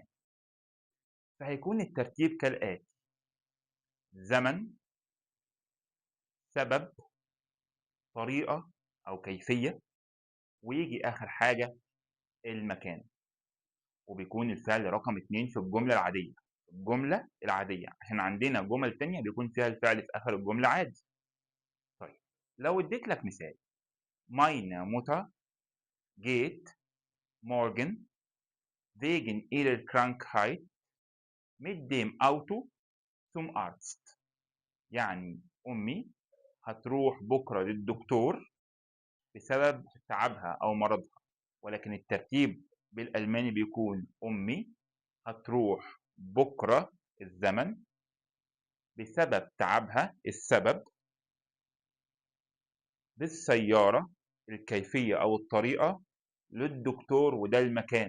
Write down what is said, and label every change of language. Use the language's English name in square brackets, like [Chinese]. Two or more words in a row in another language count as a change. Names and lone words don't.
[Arabic] فهيكون الترتيب كالآتي: زمن، سبب، طريقة أو كيفية، وييجي آخر حاجة المكان، وبيكون الفعل رقم 2 في الجملة العادية. الجملة العادية، إحنا عندنا جُمل تانية بيكون فيها الفعل في آخر الجملة عادي. طيب لو اديت لك مثال: [German] Meine Mutter geht morgen wegen ihrer Krankheit mit dem Auto zum Arzt. [Arabic] يعني أمي هتروح بكرة للدكتور بسبب تعبها أو مرضها، ولكن الترتيب بالألماني بيكون أمي هتروح بكرة الزمن بسبب تعبها السبب، بالسيارة الكيفية أو الطريقة، للدكتور وده المكان.